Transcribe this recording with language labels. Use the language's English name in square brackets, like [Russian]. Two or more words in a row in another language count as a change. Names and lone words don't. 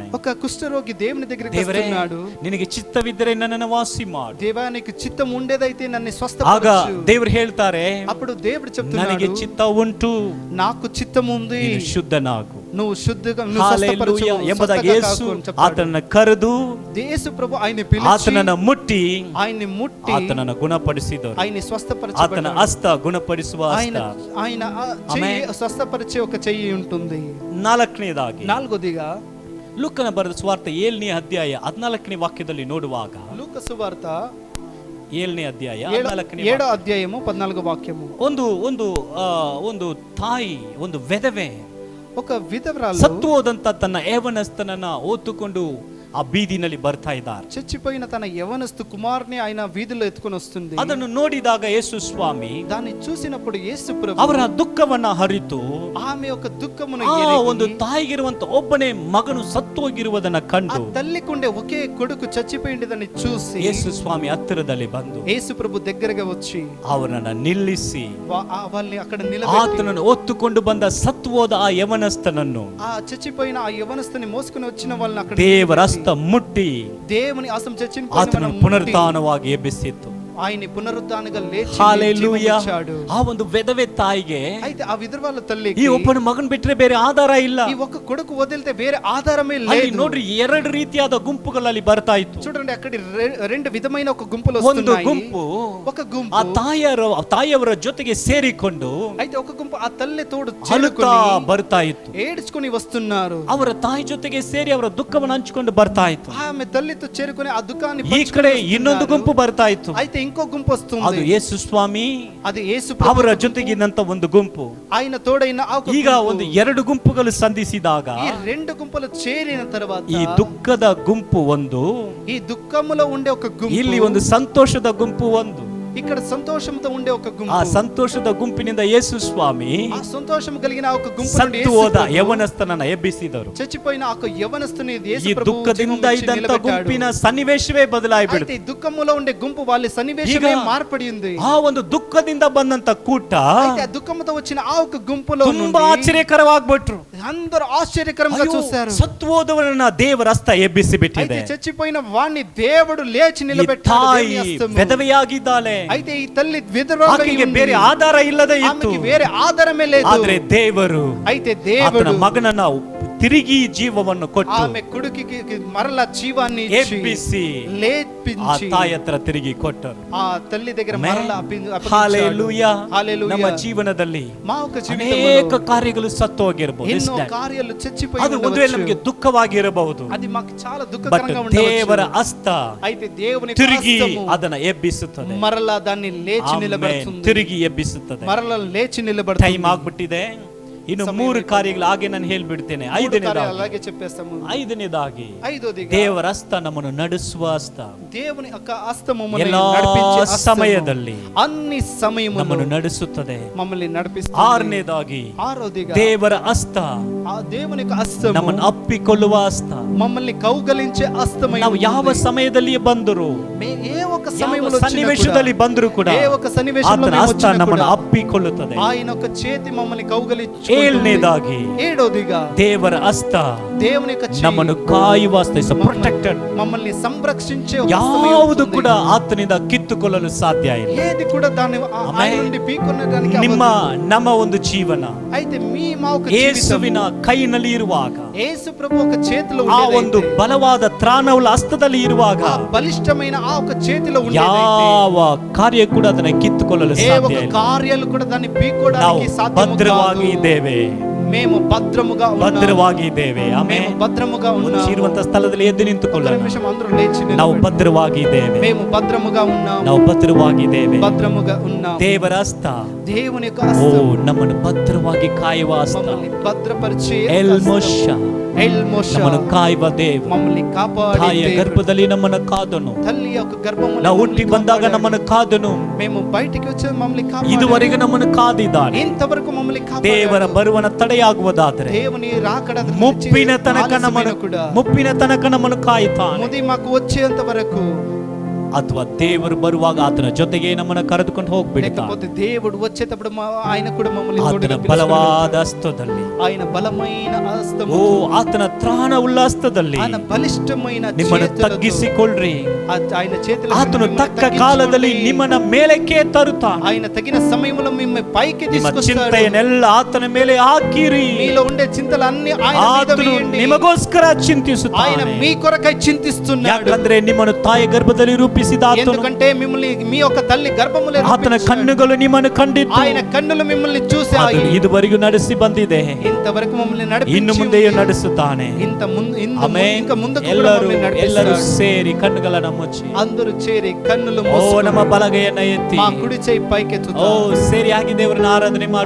[Telugu] ఒక కుష్ఠరోగి దేవుని దగ్గరికి [Kannada] ದೇವರೇ, [Telugu] వస్తున్నాడు. [Kannada] ನಿನಗೆ ಚಿತ್ತವಿದ್ದರೆ ನನ್ನನ್ನು ವಾಸಿ ಮಾಡು. [Telugu] దేవా, నీకు చిత్తం ఉండేదైతే నన్ను [Kannada] ಆಗ [Telugu] స్వస్థపరచు. [Kannada] ದೇವರು ಹೇಳ್ತಾರೆ, [Telugu] అప్పుడు దేవుడు [Kannada] ನನಗೆ [Telugu] చెప్తున్నాడు, [Kannada] ಚಿತ್ತ ಉಂಟು, [Telugu] నాకు చిత్తం ఉంది, [Kannada] ನೀನು ಶುದ್ಧನಾಗು. [Telugu] నువ్వు శుద్ధిగా, నువ్వు హల్లెలూయా స్వస్థపరచు, [Kannada] ಎಂಬುದಾಗಿ [Telugu] స్వస్థత [Kannada] ಯೇಸು [Telugu] కాకు అని చెప్పాడు. [Kannada] ಆತನನ್ನು ಕರೆದು [Telugu] యేసు ప్రభు ఆయన పిలిచి [Kannada] ಆತನನ್ನು ಮುಟ್ಟಿ [Telugu] ఆయన్ని ముట్టి [Kannada] ಆತನನ್ನು ಗುಣಪಡಿಸಿದರು. [Telugu] ఆయన్ని [Kannada] ಆತನ [Telugu] స్వస్థపరచబడ్డాడు. [Kannada] ಹಸ್ತ ಗುಣಪಡಿಸುವ [Telugu] ఆయన [Kannada] ಹಸ್ತ. [Telugu] ఆయన చెయ్యి స్వస్థపరిచే ఒక చెయ్యి ఉంటుంది. [Kannada] ನಾಲ್ಕನೇದಾಗಿ [Telugu] నాలుగోదిగా [Kannada] ಲೂಕನ ಬರೆದ ಸುವಾರ್ತೆ 7ನೇ ಅಧ್ಯಾಯ 14ನೇ ವಾಕ್ಯದಲ್ಲಿ ನೋಡುವಾಗ, [Telugu] లూక సువార్త [Kannada] 7ನೇ ಅಧ್ಯಾಯ 14ನೇ [Telugu] 7వ అధ్యాయము 14వ వాక్యము. [Kannada] ಒಂದು ತಾಯಿ, ಒಂದು ವಿಧವೆ, [Telugu] ఒక విధవరాలు [Kannada] ಸತ್ತು ಹೋದಂತ ತನ್ನ ಯೌವನಸ್ಥನನ್ನ ಹೊತ್ತುಕೊಂಡು ಆ ಬೀದಿನಲ್ಲಿ ಬರ್ತಾ ಇದ್ದಾರೆ. [Telugu] చచ్చిపోయిన తన యవనస్తు కుమార్ని ఆయన వీధిలో ఎత్తుకొని వస్తుంది. [Kannada] ಅದನ್ನು ನೋಡಿದಾಗ ಯೇಸು ಸ್ವಾಮಿ [Telugu] దాన్ని చూసినప్పుడు యేసు ప్రభు [Kannada] ಅವರ ದುಃಖವನ್ನ ಹರಿತು, [Telugu] ఆమె యొక్క దుఃఖమును [Kannada] ಆ [Telugu] ఎరిగి, [Kannada] ಒಂದು ತಾಯಿಗಿರುವಂತ ಒಬ್ಬನೇ ಮಗನು ಸತ್ತು ಹೋಗಿರುವುದನ್ನ [Telugu] ఆ [Kannada] ಕಂಡು [Telugu] తల్లికుండే ఒకే కొడుకు చచ్చిపోయిందని చూసి [Kannada] ಯೇಸು ಸ್ವಾಮಿ ಹತ್ತಿರದಲ್ಲಿ ಬಂದು [Telugu] యేసు ప్రభు దగ్గరగా వచ్చి [Kannada] ಅವನನ್ನ ನಿಲ್ಲಿಸಿ [Telugu] వాళ్ళని అక్కడ నిలబెట్టి, [Kannada] ಆತನನ್ನು ಹೊತ್ತುಕೊಂಡು ಬಂದ ಸತ್ತು ಹೋದ ಆ ಯವನಸ್ಥನನ್ನು [Telugu] ఆ చచ్చిపోయిన ఆ యవనస్తుని మోసుకొని వచ్చిన వాళ్ళని అక్కడ [Kannada] ದೇವರ ಹಸ್ತ ಮುಟ್ಟಿ [Telugu] దేవుని ఆసం చచ్చిన [Kannada] ಆತನನ್ನು ಪುನರುತ್ಥಾನವಾಗಿ ಎಬ್ಬಿಸಿತ್ತು. [Telugu] ఆయన పునరుద్ధానగా లేచి Hallelujah. జీవమిచ్చాడు. [Kannada] ಆ ಒಂದು ವಿಧವೆ ತಾಯಿಗೆ [Telugu] అయితే ఆ విధవల తల్లికి [Kannada] ಈ ಒಬ್ಬನ ಮಗನ್ ಬಿಟ್ರೆ ಬೇರೆ ಆಧಾರ ಇಲ್ಲ. [Telugu] ఈ ఒక్క కొడుకు వదిలితే వేరే ఆధారమే [Kannada] ಅಲ್ಲಿ [Telugu] లేదు. [Kannada] ನೋಡ್ರಿ ಎರಡು ರೀತಿಯಾದ ಗುಂಪುಗಳಲ್ಲಿ ಬರ್ತಾ ಇತ್ತು. [Telugu] చూడండి అక్కడ రెండు విధమైన ఒక గుంపులు [Kannada] ಒಂದು [Telugu] వస్తున్నాయి. [Kannada] ಗುಂಪು [Telugu] ఒక గుంపు [Kannada] ಆ ತಾಯಿಯವರ ಜೊತೆಗೆ ಸೇರಿಕೊಂಡು [Telugu] అయితే ఒక గుంపు ఆ తల్లి తోడు [Kannada] ಅಳುತ್ತಾ [Telugu] చేరుకొని [Kannada] ಬರ್ತಾ ಇತ್ತು. [Telugu] ఏడ్చుకొని వస్తున్నారు. [Kannada] ಅವರ ತಾಯಿ ಜೊತೆಗೆ ಸೇರಿ ಅವರ ದುಃಖವನ್ನು ಹಂಚಿಕೊಂಡು ಬರ್ತಾ ಇತ್ತು. [Telugu] ఆమె తల్లితో చేరుకొని ఆ దుఃఖాన్ని [Kannada] ಈ ಕಡೆ ಇನ್ನೊಂದು ಗುಂಪು ಬರ್ತಾ ಇತ್ತು. [Telugu] అయితే ఇంకో గుంపు [Kannada] ಅದು [Telugu] వస్తుంది. [Kannada] ಯೇಸು ಸ್ವಾಮಿ [Telugu] అది యేసు [Kannada] ಅವರ ಜೊತೆಗಿದ್ದಂತ ಒಂದು ಗುಂಪು. [Telugu] ఆయన తోడైన ఆ ఒక [Kannada] ಈಗ [Telugu] గుంపు. [Kannada] ಒಂದು ಎರಡು ಗುಂಪುಗಳು ಸಂಧಿಸಿದಾಗ [Telugu] ఈ రెండు గుంపులు చేరిన తర్వాత [Kannada] ಈ ದುಃಖದ ಗುಂಪು ಒಂದು, [Telugu] ఈ దుఃఖములో ఉండే ఒక గుంపు, [Kannada] ಇಲ್ಲಿ ಒಂದು ಸಂತೋಷದ ಗುಂಪು ಒಂದು. [Telugu] ఇక్కడ సంతోషంతో ఉండే ఒక గుంపు. [Kannada] ಆ ಸಂತೋಷದ ಗುಂಪಿನಿಂದ ಯೇಸು ಸ್ವಾಮಿ [Telugu] ఆ సంతోషం కలిగిన ఒక గుంపు నుండి [Kannada] ಸತ್ತು [Telugu] యేసు [Kannada] ಹೋದ [Telugu] ప్రభు [Kannada] ಯೌವನಸ್ಥನನ್ನ ಎಬ್ಬಿಸಿದರು. [Telugu] చచ్చిపోయిన ఆ యవనస్తుని యేసు [Kannada] ಈ [Telugu] ప్రభు [Kannada] ದುಃಖದಿಂದ [Telugu] జీవమునిచ్చి [Kannada] ಇದ್ದಂತ [Telugu] నిలబెట్టాడు. [Kannada] ಗುಂಪಿನ ಸನ್ನಿವೇಶವೇ ಬದಲಾಯಿಬಿಡುತ್ತೆ. [Telugu] అయితే ఈ దుఃఖములో ఉండే గుంపు వాళ్ళ సన్నివేశమే మార్పడి ఉంది. [Kannada] ಆ ಒಂದು ದುಃಖದಿಂದ ಬಂದಂತ ಕೂಟ [Telugu] అయితే ఆ దుఃఖంతో వచ్చిన ఆ ఒక గుంపులో [Kannada] ತುಂಬಾ ಆಶ್ಚರ್ಯಕರವಾಗ್ಬಿಟ್ರು. [Telugu] అందరూ ఆశ్చర్యకరంగా చూశారు. [Kannada] ಸತ್ತು ಹೋದವರನ್ನ ದೇವರ ಹಸ್ತ ಎಬ್ಬಿಸಿ ಬಿಟ್ಟಿದೆ. [Telugu] అయితే చచ్చిపోయిన వాణ్ణి దేవుడు లేచి [Kannada] ಈ [Telugu] నిలబెట్టాడు. [Kannada] ತಾಯಿ [Telugu] దేవుని హస్తము. [Kannada] ವಿಧವೆಯಾಗಿದ್ದಾಳೆ. [Telugu] అయితే ಈ తల్లి విధవరాలుగా [Kannada] ಆಕೆಗೆ [Telugu] ఉంది. [Kannada] ಬೇರೆ ಆಧಾರ ಇಲ್ಲದೆ ಇತ್ತು. [Telugu] ఆమెకి వేరే ఆధారమే లేదు. [Kannada] ಆದ್ರೆ ದೇವರು [Telugu] అయితే [Kannada] ಆತನ [Telugu] దేవుడు [Kannada] ಮಗನನ್ನ ತಿರುಗಿ ಜೀವವನ್ನು ಕೊಟ್ಟು [Telugu] ఆమె కొడుకుకి మరలా జీవాన్ని [Kannada] ಎಬ್ಬಿಸಿ ಆ [Telugu] లేపించి [Kannada] ತಾಯಿ ಹತ್ರ ತಿರುಗಿ ಕೊಟ್ಟರು. [Telugu] ఆ తల్లి దగ్గర మరలా హల్లెలూయా. హల్లెలూయా. [Kannada] ನಮ್ಮ ಜೀವನದಲ್ಲಿ [Telugu] మా ఒక [Kannada] ಅನೇಕ [Telugu] జీవితంలో [Kannada] ಕಾರ್ಯಗಳು ಸತ್ತು ಹೋಗಿರಬಹುದು. [Telugu] ఎన్నో కార్యాలు చచ్చిపోయి [Kannada] ಅದು ಒಂದು ವೇಳೆ ನಮಗೆ ದುಃಖವಾಗಿರಬಹುದು. [Telugu] అది మాకు చాలా [Kannada] ಬಟ್ [Telugu] దుఃఖకరంగా [Kannada] ದೇವರ [Telugu] ఉండవచ్చు. [Kannada] ಹಸ್ತ [Telugu] అయితే దేవుని [Kannada] ತಿರುಗಿ [Telugu] హస్తము [Kannada] ಅದನ್ನ ಎಬ್ಬಿಸುತ್ತದೆ. [Telugu] మరలా దాన్ని లేచి [Kannada] ಆಮೆನ್. [Telugu] నిలబెడుతుంది. [Kannada] ತಿರುಗಿ ಎಬ್ಬಿಸುತ್ತದೆ. [Telugu] మరలా లేచి [Kannada] ಟೈಮ್ [Telugu] నిలబడుతుంది. [Kannada] ಆಗ್ಬಿಟ್ಟಿದೆ. ಇನ್ನು 3 ಕಾರ್ಯಗಳು ಹಾಗೆ ನಾನು ಹೇಳ್ಬಿಡ್ತೇನೆ. [Telugu] అలాగే చెప్పేస్తాము. [Kannada] ಐದನೇದಾಗಿ [Telugu] ఐదోదిగా [Kannada] ದೇವರ ಹಸ್ತ ನಮ್ಮನ್ನು ನಡೆಸುವ ಹಸ್ತ. [Telugu] దేవుని యొక్క హస్తము మనల్ని [Kannada] ಎಲ್ಲಾ [Telugu] నడిపించే హస్తము. [Kannada] ಸಮಯದಲ್ಲಿ [Telugu] అన్ని సమయములో [Kannada] ನಮ್ಮನ್ನು ನಡೆಸುತ್ತದೆ. [Telugu] మమ్మల్ని నడిపిస్తుంది. [Kannada] ಆರನೇದಾಗಿ [Telugu] ఆరోదిగా [Kannada] ದೇವರ ಹಸ್ತ [Telugu] ఆ దేవుని యొక్క హస్తము [Kannada] ನಮ್ಮನ್ನು ಅಪ್ಪಿಕೊಳ್ಳುವ ಹಸ್ತ. [Telugu] మమ్మల్ని కౌగలించే హస్తమై [Kannada] ನಾವು ಯಾವ [Telugu] ఉంది. [Kannada] ಸಮಯದಲ್ಲಿ ಬಂದರು, [Telugu] ఏ ఒక [Kannada] ಯಾವ [Telugu] సమయంలో [Kannada] ಸನ್ನಿವೇಶದಲ್ಲಿ ಬಂದರು ಕೂಡ [Telugu] ఏ ఒక సన్నివేశంలో [Kannada] ಆತನ [Telugu] మేము [Kannada] ಹಸ್ತ [Telugu] వచ్చినా [Kannada] ನಮ್ಮನ್ನು [Telugu] కూడా [Kannada] ಅಪ್ಪಿಕೊಳ್ಳುತ್ತದೆ. [Telugu] ఆయన ఒక చేతి మమ్మల్ని కౌగలించుకుంటుంది. [Kannada] ಏಳನೇದಾಗಿ [Telugu] ఏడోదిగా [Kannada] ದೇವರ ಹಸ್ತ [Telugu] దేవుని యొక్క చేయి [Kannada] ನಮ್ಮನ್ನು ಕಾಯುವ ಹಸ್ತ. [English] is protected. [Telugu] మమ్మల్ని సంరక్షించే ఒక హస్తమై [Kannada] ಯಾವುದು [Telugu] ఉంటుంది. [Kannada] ಕೂಡ ಆತನಿಂದ ಕಿತ್ತುಕೊಳ್ಳಲು ಸಾಧ್ಯ ಇಲ್ಲ. [Telugu] ఏది కూడా దాన్ని ఆయన నుండి పీకొనడానికి [Kannada] ನಿಮ್ಮ [Telugu] అవ్వదు. [Kannada] ನಮ್ಮ ಒಂದು ಜೀವನ [Telugu] అయితే మా ఒక జీవితం [Kannada] ಯೇಸುವಿನ ಕೈನಲ್ಲಿ ಇರುವಾಗ, [Telugu] యేసు ప్రభు ఒక చేతిలో [Kannada] ಆ ಒಂದು [Telugu] ఉండేదైతే, [Kannada] ಬಲವಾದ ತ್ರಾಣವುಳ್ಳ ಹಸ್ತದಲ್ಲಿ ಇರುವಾಗ [Telugu] ఆ బలిష్టమైన ఆ ఒక చేతిలో ఉండేదైతే, [Kannada] ಯಾವ ಕಾರ್ಯ ಕೂಡ ಅದನ್ನ ಕಿತ್ತುಕೊಳ್ಳಲು [Telugu] ఏ [Kannada] ಸಾಧ್ಯ [Telugu] ఒక [Kannada] ಇಲ್ಲ. [Telugu] కార్యాలు కూడా దాన్ని [Kannada] ನಾವು [Telugu] పీకోవడానికి సాధ్యము [Kannada] ಭದ್ರವಾಗಿ [Telugu] కాదు. [Kannada] ಇದ್ದೇವೆ. [Telugu] మేము భద్రముగా ఉన్నాము. [Kannada] ಭದ್ರವಾಗಿ ಇದ್ದೇವೆ. ಆಮೆನ್. [Telugu] మేము భద్రముగా ఉన్నాము. [Kannada] ಇರುವಂತ ಸ್ಥಳದಲ್ಲಿ ಎದ್ದು [Telugu] ఒక [Kannada] ನಿಂತುಕೊಳ್ಳೋಣ. [Telugu] నిమిషం అందరూ లేచి [Kannada] ನಾವು [Telugu] నిలబడి. [Kannada] ಭದ್ರವಾಗಿ ಇದ್ದೇವೆ. [Telugu] మేము భద్రముగా ఉన్నాము. [Kannada] ನಾವು ಭದ್ರವಾಗಿ ಇದ್ದೇವೆ. [Telugu] భద్రముగా ఉన్నాము. [Kannada] ದೇವರ ಹಸ್ತ [Telugu] దేవుని యొక్క [Kannada] ಓ [Telugu] హస్తము [Kannada] ನಮ್ಮನ್ನು ಭದ್ರವಾಗಿ ಕಾಯುವ ಹಸ್ತ. [Telugu] మమ్మల్ని భద్రపరిచే [Kannada] ಎಲ್ [Telugu] హస్తము. [Kannada] ಮೋಷ [Telugu] ఎల్ మోష [Kannada] ನಮ್ಮನ್ನು ಕಾಯುವ ದೇವ. [Telugu] మమ్మల్ని కాపాడే [Kannada] ತಾಯಿಯ [Telugu] దేవుడు. [Kannada] ಗರ್ಭದಲ್ಲಿ ನಮ್ಮನ್ನು ಕಾದನು. [Telugu] తల్లి యొక్క గర్భములో [Kannada] ನಾವು [Telugu] మమ్మల్ని [Kannada] ಹುಟ್ಟಿ ಬಂದಾಗ [Telugu] కాపాడాడు. [Kannada] ನಮ್ಮನ್ನು ಕಾದನು. [Telugu] మేము బయటికి వచ్చే మమ్మల్ని కాపాడాడు. [Kannada] ಇದುವರೆಗೆ ನಮ್ಮನ್ನು ಕಾದಿದ್ದಾನೆ. [Telugu] ఇంతవరకు మమ్మల్ని [Kannada] ದೇವರ [Telugu] కాపాడాడు. [Kannada] ಬರುವನ ತಡೆಯಾಗುವುದಾದರೆ [Telugu] దేవుని రాకడ [Kannada] ಮುಪ್ಪಿನ ತನಕ ನಮ್ಮನ್ನು [Telugu] కూడా [Kannada] ಮುಪ್ಪಿನ ತನಕ ನಮ್ಮನ್ನು ಕಾಯುತ್ತಾನೆ. [Telugu] ముది మాకు వచ్చేంత వరకు, [Kannada] ಅಥವಾ ದೇವರು ಬರುವಾಗ ಆತನ ಜೊತೆಗೆ ನಮ್ಮನ್ನು ಕರೆದುಕೊಂಡು ಹೋಗ್ಬಿಡ್ತಾನೆ. [Telugu] లేకపోతే దేవుడు వచ్చేటప్పుడు ఆయన కూడా మమ్మల్ని [Kannada] ಆತನ [Telugu] తోడుగా [Kannada] ಬಲವಾದ ಹಸ್ತದಲ್ಲಿ, [Telugu] ఆయన బలమైన హస్తము, [Kannada] ಓ ಆತನ ತ್ರಾಣ ಉಳ್ಳ ಹಸ್ತದಲ್ಲಿ [Telugu] ఆయన బలిష్టమైన [Kannada] ನಿಮ್ಮನ್ನು [Telugu] చేతులతో, [Kannada] ತಗ್ಗಿಸಿಕೊಳ್ಳ್ರಿ. [Telugu] ఆయన చేతుల [Kannada] ಆತನು ತಕ್ಕ ಕಾಲದಲ್ಲಿ ನಿಮ್ಮನ್ನ ಮೇಲಕ್ಕೆ ತರುತ್ತಾನೆ. [Telugu] ఆయన తగిన సమయంలో మిమ్మల్ని పైకి [Kannada] ನಿಮ್ಮ [Telugu] తీసుకొస్తాడు. [Kannada] ಚಿಂತೆಯನ್ನೆಲ್ಲ ಆತನ ಮೇಲೆ ಹಾಕಿರಿ. [Telugu] మీలో ఉండే చింతలన్నీ ఆయన మీద [Kannada] ಆತನು [Telugu] వేయండి. [Kannada] ನಿಮಗೋಸ್ಕರ [Telugu] ఆయన [Kannada] ಚಿಂತಿಸುತ್ತಾನೆ. [Telugu] మీ కొరకై చింతిస్తున్నాడు. [Kannada] ಯಾಕಂದ್ರೆ ನಿಮ್ಮನ್ನು ತಾಯಿ ಗರ್ಭದಲ್ಲಿ ರೂಪಿಸಿದ ಆತನು, [Telugu] ఎందుకంటే మిమ్మల్ని మీ యొక్క తల్లి గర్భములో [Kannada] ಆತನ [Telugu] రూపించాడు. [Kannada] ಕಣ್ಣುಗಳು ನಿಮ್ಮನ್ನು ಕಂಡಿತ್ತು. [Telugu] ఆయన కన్నులు మిమ్మల్ని [Kannada] ಅದು [Telugu] చూశాయి. [Kannada] ಇದುವರೆಗೂ ನಡೆಸಿ ಬಂದಿದೆ. [Telugu] ఇంతవరకు మమ్మల్ని [Kannada] ಇನ್ನು [Telugu] నడిపించి [Kannada] ಮುಂದೆಯೂ ನಡೆಸುತ್ತಾನೆ. [Telugu] ఆమేన్. ఇంకా ముందుకు కూడా [Kannada] ಎಲ್ಲರೂ [Telugu] మమ్మల్ని [Kannada] ಎಲ್ಲರೂ [Telugu] నడిపిస్తాడు. [Kannada] ಸೇರಿ ಕಣ್ಣುಗಳನ್ನ ಮುಚ್ಚಿ, [Telugu] అందరూ చేరి కన్నులు [Kannada] ಓ [Telugu] మూసుకొని [Kannada] ನಮ್ಮ ಬಲಗೈಯನ್ನ ಎತ್ತಿ, [Telugu] మా కుడి చేయి [Kannada] ಓ [Telugu] పైకెత్తుతాం. [Kannada] ಸೇರಿಯಾಗಿ ದೇವರನ್ನ ಆರಾಧನೆ ಮಾಡೋಣ.